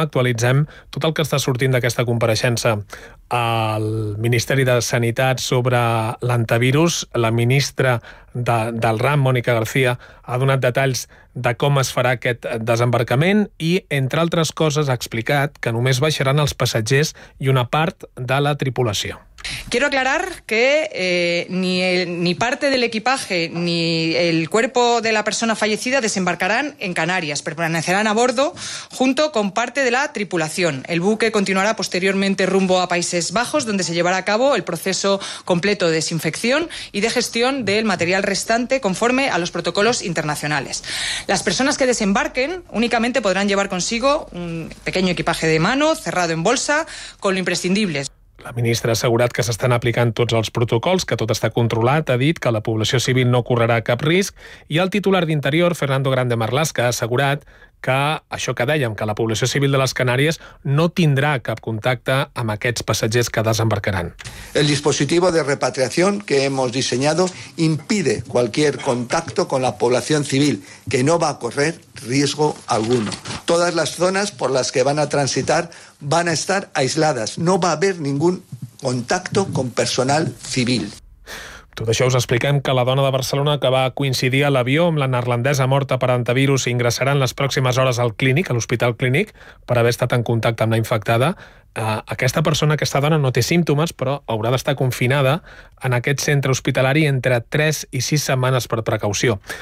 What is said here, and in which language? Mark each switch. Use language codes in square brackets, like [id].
[ca] Actualitzem tot el que està sortint d'aquesta compareixença al Ministeri de Sanitat sobre l'antivirus. La ministra del RAM, Mònica García, ha donat detalls de com es farà aquest desembarcament i, entre altres coses, ha explicat que només baixaran els passatgers i una part de la tripulació. [es] Quiero aclarar que ni parte del equipaje ni el cuerpo de la persona fallecida desembarcarán en Canarias, permanecerán a bordo junto con parte de la tripulación. El buque continuará posteriormente rumbo a Países Bajos, donde se llevará a cabo el proceso completo de desinfección y de gestión del material restante conforme a los protocolos internacionales. Las personas que desembarquen únicamente podrán llevar consigo un pequeño equipaje de mano cerrado en bolsa con lo imprescindible. [ca] La ministra ha assegurat que s'estan aplicant tots els protocols, que tot està controlat, ha dit que la població civil no correrà cap risc, i el titular d'Interior, Fernando Grande Marlaska, ha assegurat que això que dèiem, que la població civil de les Canàries no tindrà cap contacte amb aquests passatgers que desembarcaran. [es] El dispositivo de repatriación que hemos diseñado impide cualquier contacto con la población civil, que no va a correr riesgo alguno. Todas las zonas por las que van a transitar van a estar aisladas. No va a haber ningún contacto con personal civil. [ca] Tot això us expliquem que la dona de Barcelona que va coincidir a l'avió amb la neerlandesa morta per antivirus i ingressarà en les pròximes hores al clínic, a l'Hospital Clínic, per haver estat en contacte amb la infectada. Aquesta persona, aquesta dona, no té símptomes, però haurà d'estar confinada en aquest centre hospitalari entre 3 i 6 setmanes per precaució.